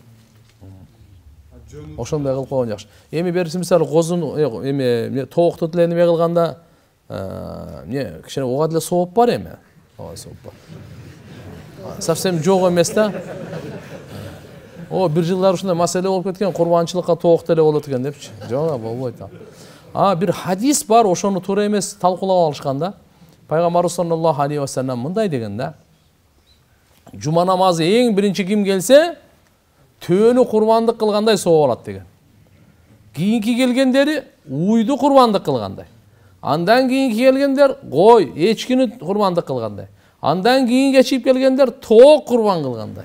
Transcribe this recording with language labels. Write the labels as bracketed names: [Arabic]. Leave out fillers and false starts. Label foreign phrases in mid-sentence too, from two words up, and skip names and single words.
[Kyrgyz] Ошондой кылып койгон жакшы. Эми берси мисалы козун эми тоокту деле неме кылганда, кичине ога деле сооп бар эми. Ооба, сооп бар. Совсем жок эмес да. Бир жылдар ушундай маселе болуп кеткен, курбанчылыкка тоок деле болот экен депчи. Жок, болбойт. Бир хадис бар, ошону туура эмес талкуулап алышкан да. Пайгамбар [Arabic] صلى الله عليه وسلم [Kyrgyz] мындай деген да. Жума намазы [Kazakh] ең бірінші [Kyrgyz] ким келсе, төөнү курбандык кылгандай соо болот деген. Кийинки келгендери уйду курбандык кылгандай. Андан кийинки келгендер кой, эчкини курбандык кылгандай. Андан кийин кечип келгендер тоок курбан кылгандай.